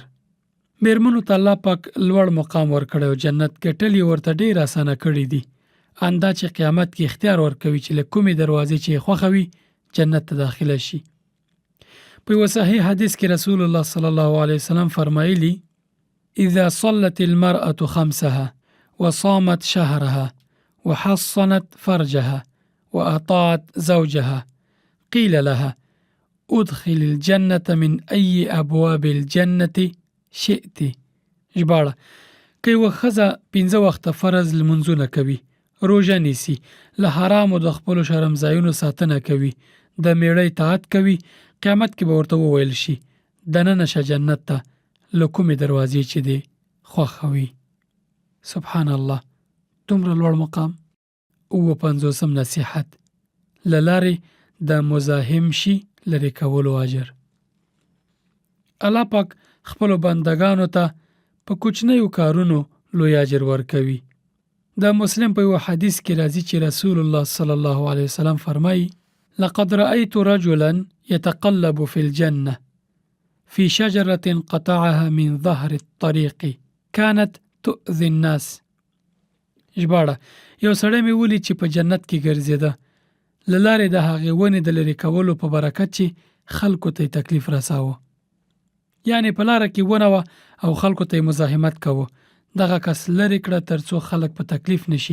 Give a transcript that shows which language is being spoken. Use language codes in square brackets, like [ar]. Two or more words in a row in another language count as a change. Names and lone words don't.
[ps] میرمنو ته الله پاک لوړ مقام ورکړی او جنت ګټل یې ورته ډېر اسانه کړي دي. اندا چې قیامت کې اختیار ورکوي چې له کومې دروازې چې یې خوښه وي جنت ته داخله شي. په یو صحیح حدیث کې رسول الله [ar] صلی الله علیه وسلم [ps] فرمایلی: [ar] اذا صلت المرأة خمسها وصامت شهرها وحصنت فرجها وأطاعت زوجها قيل لها ادخل الجنة من أي أبواب الجنة شئت. [ps] ژباړه: که یوه ښځه 5 وخته فرض لمونځونه کوي، روژه نیسي، له حرامو د خپلو شرمځایونو ساتنه کوي، د میړه اطاعت کوي، قیامت کې به ورته وویل شي دننه شه جنت ته له کومې دروازې چې دې خوښه وي. [ar] سبحان الله، [ps] دومره لوړ مقام. 55 نصیحت: له لارې د مزاحم شي لرې کولو اجر. الله پاک خپلو بندگانو ته په کوچنیو کارونو لوی اجر ورکوي. د مسلم په یو حدیث کې راځي چې رسول الله [ar] صلی الله علیه وسلم [ps] فرمایي: [ar] لقد رأيت رجلا يتقلب في الجنة في شجرة قطعها من ظهر الطريق كانت تؤذي الناس. [ps] ژباړه: یو سړی مې ولید چې په جنت کې ګرځېده، له لارې د هغې ونې د لرې کولو په برکت چې خلکو ته تکلیف رساوه. یعنی په لاره کې ونه وه او خلکو ته مزاحمت کوه. دغه کس لرې کړه تر څو خلک په تکلیف نشي.